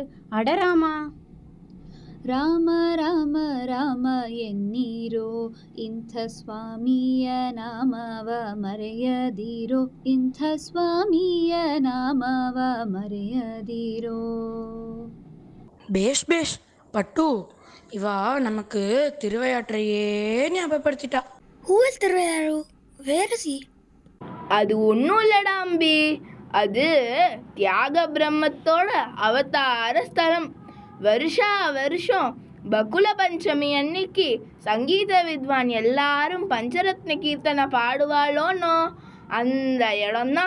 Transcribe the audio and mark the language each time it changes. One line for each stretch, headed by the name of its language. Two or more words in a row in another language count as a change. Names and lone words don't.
Tamil: அடராமா.
Kannada: ರಾಮ ರಾಮ ರಾಮ ಎನ್ನೀರೋ ಇಂಥ ಸ್ವಾಮಿಯ ನಾಮವ ಮರೆಯದಿರೋ, ಇಂಥ ಸ್ವಾಮಿಯ ನಾಮವ ಮರೆಯದಿರೋ.
Tamil: பேஷ் பேஷ் பட்டு, இவா நமக்கு திருவையாற்றையே ஞாபகப்படுத்திட்டா.
English: Who is Thiruvayaaru? Where is he?
Tamil: அது ஒன்றும் இல்லடா அம்பி, அது தியாக பிரம்மத்தோட அவதார ஸ்தலம். வருஷா வருஷம் பகுல பஞ்சமி அன்னைக்கு சங்கீத வித்வான் எல்லாரும் பஞ்சரத்ன கீர்த்தனை பாடுவாளோனோ அந்த இடம்தான்.